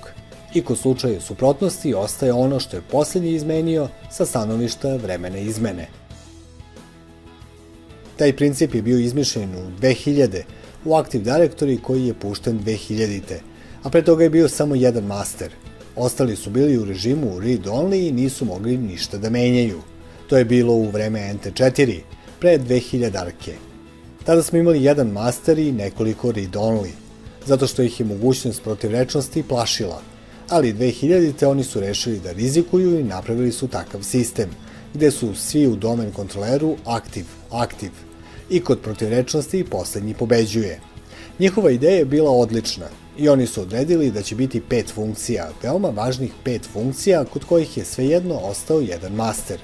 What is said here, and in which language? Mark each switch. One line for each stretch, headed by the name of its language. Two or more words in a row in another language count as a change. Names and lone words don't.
Serbian: I kod slučaja suprotnosti ostaje ono što je poslednji izmenio sa stanovišta vremena izmene. Taj princip je bio izmišljen u 2000 u Active Directory koji je pušten 2000. A pre toga je bio samo jedan master. Ostali su bili u režimu read-only i nisu mogli ništa da menjaju. To je bilo u vreme NT4, pre 2000-arke. Tada smo imali jedan master i nekoliko read-only, zato što ih je mogućnost protivrečnosti plašila. Ali 2000-te oni su rešili da rizikuju i napravili su takav sistem, gde su svi u domen kontroleru Active. I kod protivrečnosti poslednji pobeđuje. Njihova ideja je bila odlična i oni su odredili da će biti 5 funkcija, veoma važnih 5 funkcija kod kojih je svejedno ostao jedan master.